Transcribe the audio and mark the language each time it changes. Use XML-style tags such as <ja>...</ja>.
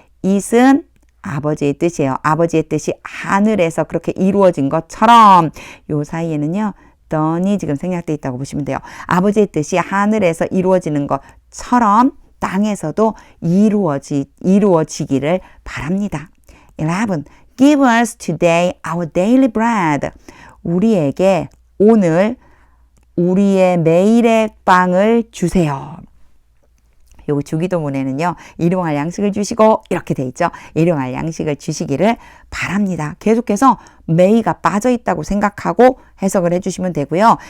<ko>it은 아버지의 뜻이에요. 아버지의 뜻이 하늘에서 그렇게 이루어진 것처럼 요 사이에는요. 던이 지금 생략되어 있다고 보시면 돼요. 아버지의 뜻이 하늘에서 이루어지는 것처럼 땅에서도 이루어지기를 바랍니다. 11.</ko> <en>Give us today our daily bread.</en> <ko>우리에게 오늘 우리의 매일의 빵을 주세요. 요 주기도문에는요. 일용할 양식을 주시고 이렇게 돼 있죠. 일용할 양식을 주시기를 바랍니다. 계속해서 may가 빠져 있다고 생각하고 해석을 해주시면 되고요.</ko>